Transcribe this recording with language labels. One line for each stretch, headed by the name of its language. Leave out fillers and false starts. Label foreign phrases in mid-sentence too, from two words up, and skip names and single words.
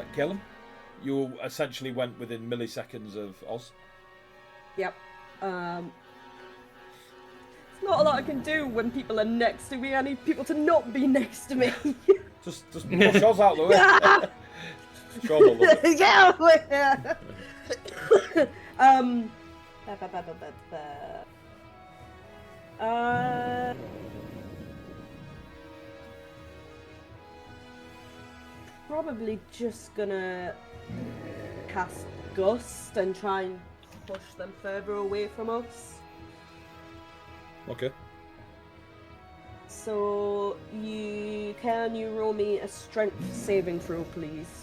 English: Caleb, you essentially went within milliseconds of Oz. Yep. There's not a lot I can do when people are next to me. I need people to not be next to me. Just push Oz out of the way. Sure, they'll love it. Get over here. Um. ba- ba- ba- ba- ba- ba. Probably just gonna cast Gust and try and push them further away from us. Okay. So can you roll me a strength saving throw, please?